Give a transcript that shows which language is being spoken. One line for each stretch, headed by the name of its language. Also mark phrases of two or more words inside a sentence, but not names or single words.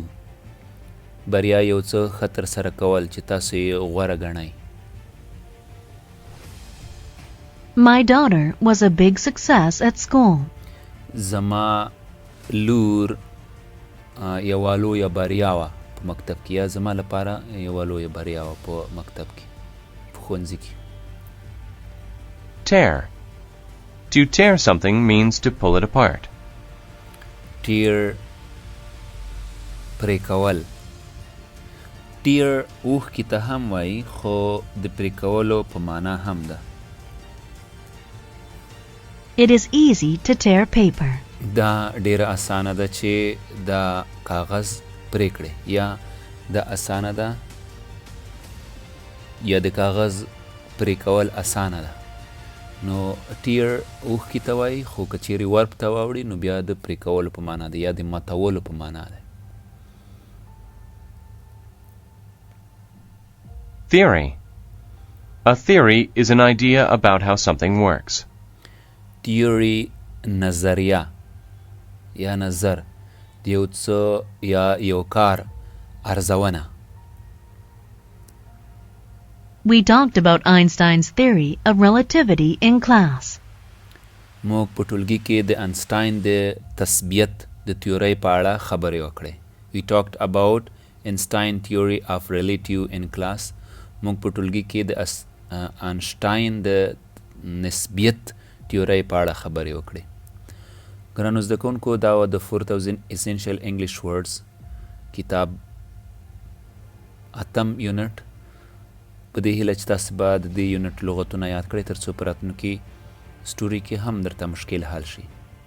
Pashto: بریا یو څه خطر سره کول چې تاسو یې غوره ګڼئ.
English: My daughter was a big success at school.
Pashto: زما لور یوه لویه بریا وه په مکتب کې یا زما لپاره یوه لویه بریا وه په مکتب کې په ښوونځي کې.
English: Tear. To tear something means to pull it apart.
Pashto: Tear پرې کول. Tear اوښکې ته هم وایي خو د پرې کولو په معنا هم ده.
English: It is easy to tear paper.
Pashto: دا ډیره اسانه ده چې دا کاغذ پرې کړې یا دا اسانه ده یا د کاغذ پرې کول اسانه ده. نو ټیر اوښکې ته وایي خو که چیرې ورپ ته واوړي نو بیا د پرې کولو په معنا ده یا د ماتولو په معنا ده.
English: Theory. A theory is an idea about how something works.
Pashto: Theory نظریه یا نظر د یو څه یا یو کار ارزونه.
English: We talked about Einstein's theory of relativity in class.
Pashto: موږ په ټولګي کې د انسټاین د تثبیت د تیورۍ په اړه خبرې وکړې.
English: We talked about Einstein theory of relativity in class.
Pashto: موږ په ټولګي کې د انشټاین د نسبیت تیورۍ په اړه خبرې وکړې. ګرانو زده کوونکو دا و د 4000 Essential English Words کتاب اتم یونټ. په دې هیله چې تاسو به د دې یونټ لغتونه یاد کړئ تر څو په راتلونکي سټوري کې هم درته مشکل حل شي.